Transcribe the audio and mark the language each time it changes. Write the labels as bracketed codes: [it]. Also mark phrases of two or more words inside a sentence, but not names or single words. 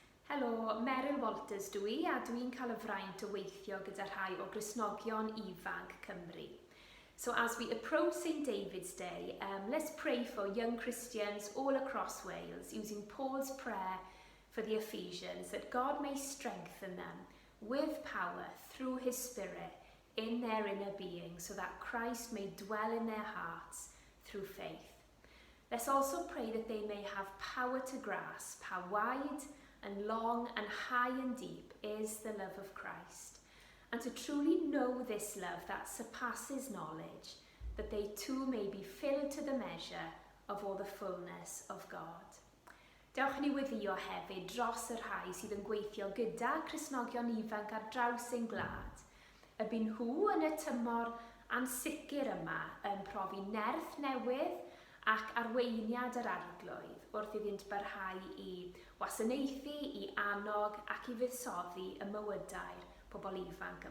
[cy] Helo, Meryl Walters dwi a dwi'n cael y fraint o weithio gyda rhai o Gristnogion ifanc Cymru. [en] So as we approach St. David's Day, let's pray for young Christians all across Wales using Paul's prayer for the Ephesians that God may strengthen them with power through his Spirit in their inner being so that Christ may dwell in their hearts through faith. Let's also pray that they may have power to grasp how wide and long and high and deep is the love of Christ, and to truly know this love that surpasses knowledge, that they too may be filled to the measure of all the fullness of God. [cy] Dewch ni weddio hefyd dros y rhai sydd yn gweithio gyda Cristnogion ifanc ar draws ein gwlad. Y byd nhw yn y tymor ansicr yma yn profi nerth newydd ac arweiniad yr arglwydd wrth iddynt barhau i wasanaethu, i annog ac i fuddsoddi y mywydau'r pobl ifanc yma.